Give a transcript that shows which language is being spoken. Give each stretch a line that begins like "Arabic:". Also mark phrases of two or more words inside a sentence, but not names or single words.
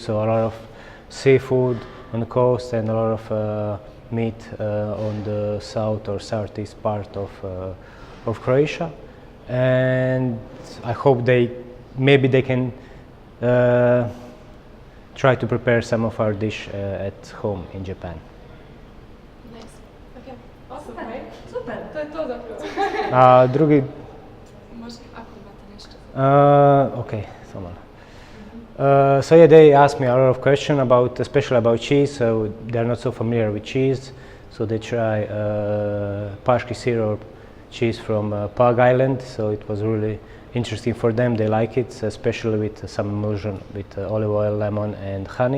English: So a lot of seafood on the coast and a lot of meat on the south or southeast part of Croatia. And I hope maybe they can try to prepare some of our dish at home in Japan. Nice. Okay. Awesome, right? Super.
Croatian: To je to zapravo. Drugi. Možda ako imate nešto.
English: Okay, someone. So yeah, they asked me a lot of questions especially about cheese. So they're not so familiar with cheese. So they try Paški syrup cheese from Pug Island. So it was really interesting for them. They like it, especially with some emulsion with olive oil, lemon, and honey.